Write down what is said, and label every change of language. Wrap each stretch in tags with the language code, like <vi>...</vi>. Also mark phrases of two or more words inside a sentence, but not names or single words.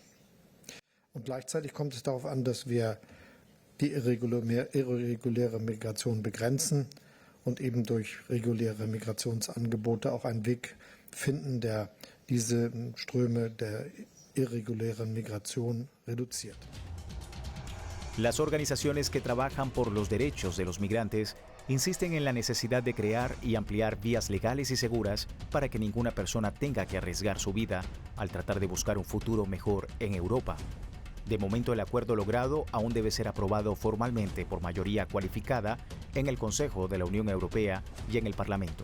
<de>Und gleichzeitig kommt es darauf an, dass wir die irreguläre Migration begrenzen und eben durch reguläre Migrationsangebote auch einen Weg finden, der diese Ströme der irregulären Migration reduziert.</de> <es>Las organizaciones que trabajan por los derechos de los migrantes insisten en la necesidad de crear y ampliar vías legales y seguras para que ninguna persona tenga que arriesgar su vida al tratar de buscar un futuro mejor en Europa. De momento, el acuerdo logrado aún debe ser aprobado formalmente por mayoría cualificada en el Consejo de la Unión Europea y en el Parlamento.</es>